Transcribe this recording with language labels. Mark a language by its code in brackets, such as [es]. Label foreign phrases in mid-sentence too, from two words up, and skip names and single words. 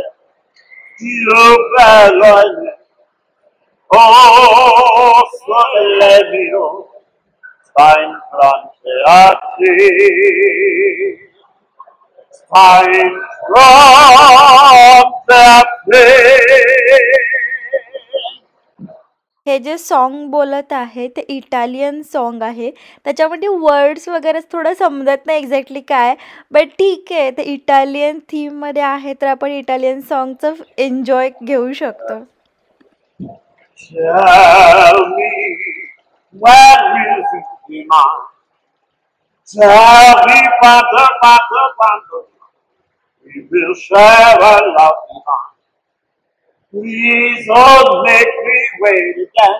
[it] Dio bello. [nap] Oh, sole mio, sta in fronte a te, sta in fronte a te. [mr] हे जे सॉन्ग बोलत आहे ते [en] Italian song [mr] आहे. त्याच्यामध्ये वर्ड्स वगैरे थोडं समजत नाही एक्झॅक्टली काय, बट ठीक आहे. ते इटालियन थीममध्ये आहे तर आपण [en] Italian songचं enjoy [mr] घेऊ शकतो. [en] Tell me, when will you be mine? Tell me, quando we will share a love divine. Please don't make me wait again.